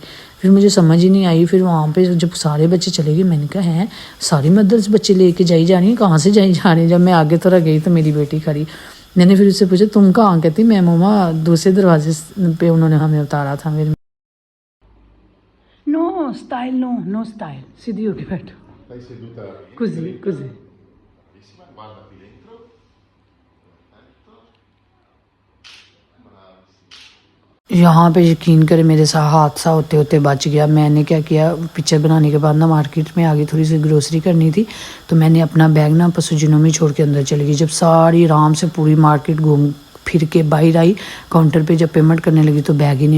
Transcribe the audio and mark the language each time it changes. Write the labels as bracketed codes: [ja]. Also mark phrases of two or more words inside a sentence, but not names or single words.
[ur] پھر مجھے سمجھ ہی نہیں آئی. پھر وہاں پہ جب سارے بچے چلے گئے میں نے کہا ہیں ساری مدرس بچے لے کے جائی جا رہی ہیں, کہاں سے جائی جا رہی ہیں. جب میں آگے تھوڑا گئی تو میری بیٹی کھڑی. میں نے پھر اس سے پوچھا تم کہاں. کہتی میں ماما دوسرے دروازے پہ انہوں نے ہمیں اتارا تھا. پھر [en] no style [ur] سیدھی ہو کے بیٹھو. [it] Stai seduta così. Guardati dentro. [ur] یہاں پہ یقین کرے میرے ساتھ حادثہ ہوتے ہوتے بچ گیا. میں نے کیا کیا پکچر بنانے کے بعد نا مارکیٹ میں آگے تھوڑی سی گروسری کرنی تھی تو میں نے اپنا بیگ نا پسوجینو میں چھوڑ کے اندر چلی گئی. جب ساری آرام سے پوری مارکیٹ گھوم پھر کے باہر آئی کاؤنٹر پہ جب پیمنٹ کرنے لگی تو بیگ ہی نہیں.